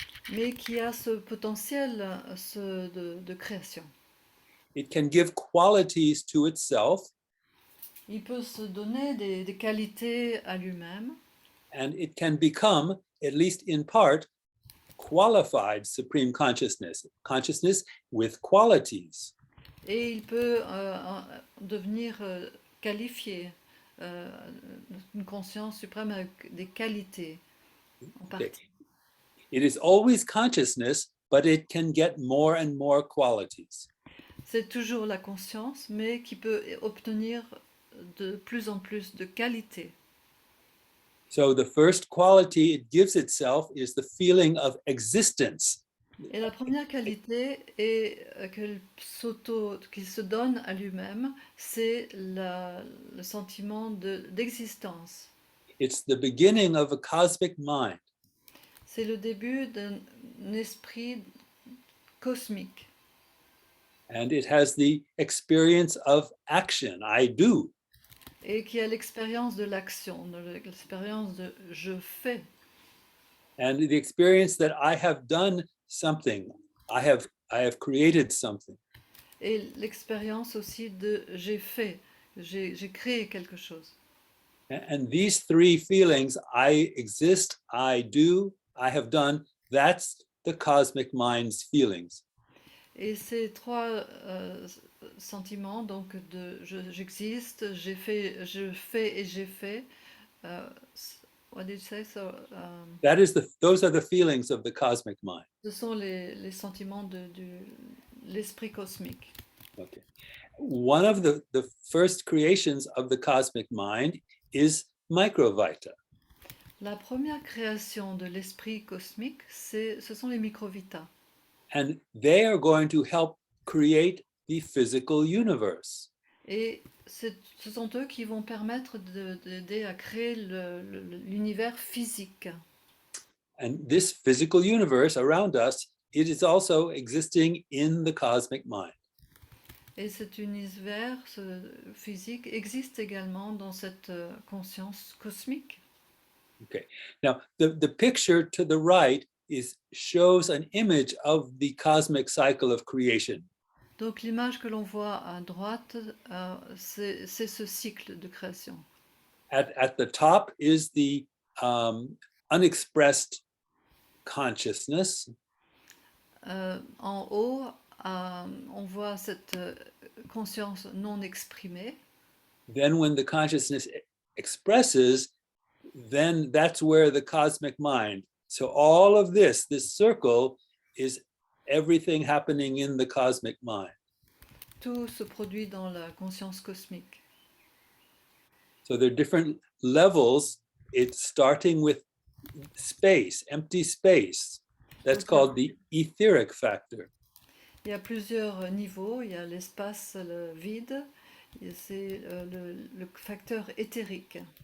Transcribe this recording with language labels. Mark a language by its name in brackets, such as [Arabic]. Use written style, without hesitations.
[French] Mais qui a ce potentiel de création. [English] It can give qualities to itself. [French] Il peut se donner des qualités à lui-même. [English] And it can become, at least in part, qualified supreme consciousness with qualities. [French] Et il peut devenir qualifié, une conscience suprême avec des qualités en partie. [English] It is always consciousness, but it can get more and more qualities. [French] C'est toujours la conscience, mais qui peut obtenir de plus en plus de qualités. [English] So the first quality it gives itself is the feeling of existence. [French] Et la première qualité qu'il se donne à lui-même, c'est le sentiment d'existence. [English] It's the beginning of a cosmic mind. [French] C'est le début d'un esprit cosmique. [English] And it has the experience of action, I do. [French] Et qui a l'expérience de l'action, l'expérience de je fais. [English] And the experience that I have done something, I have created something. [French] Et l'expérience aussi de j'ai fait, j'ai créé quelque chose. [English] And these three feelings, I exist, I do, I have done, that's the cosmic mind's feelings. [French] Et ces trois sentiments, donc de j'existe, j'ai fait, je fais et j'ai fait. [English] What did you say? So, those are the feelings of the cosmic mind. [French] Ce sont les sentiments de l'esprit cosmique. [English] Okay. One of the first creations of the cosmic mind is Microvita. [French] La première création de l'esprit cosmique, ce sont les Microvita. [English] And they are going to help create the physical universe. [French] Et ce sont eux qui vont permettre d'aider à créer l'univers physique. [English] And this physical universe around us, it is also existing in the cosmic mind. [French] Et cet univers physique existe également dans cette conscience cosmique. [English] Okay. Now, the picture to the right shows an image of the cosmic cycle of creation. [French] Donc l'image que l'on voit à droite, c'est ce cycle de création. [English] At the top is the unexpressed consciousness. [French] En haut, on voit cette conscience non exprimée. [English] Then when the consciousness expresses, then that's where the cosmic mind. So all of this circle is everything happening in the cosmic mind. [French] Tout se produit dans la conscience cosmique. [English] So there are different levels. It's starting with space, empty space. That's called the etheric factor. [French] Il y a plusieurs niveaux. Il y a l'espace, le vide. C'est le facteur éthérique.